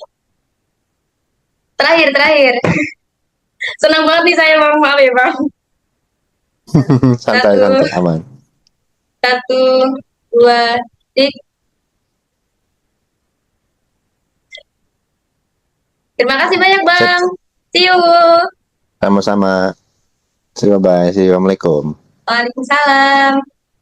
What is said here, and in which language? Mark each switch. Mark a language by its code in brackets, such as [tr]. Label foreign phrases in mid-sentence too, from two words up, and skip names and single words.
[id] Terakhir, terakhir. Senang banget nih saya bang, maaf ya bang. Santai, Satu, santai, aman. satu, dua, tiga. Terima kasih banyak Sip, bang. [en] See you. sama-sama. See you, bye. See you. [id] Assalamualaikum. Waalaikumsalam.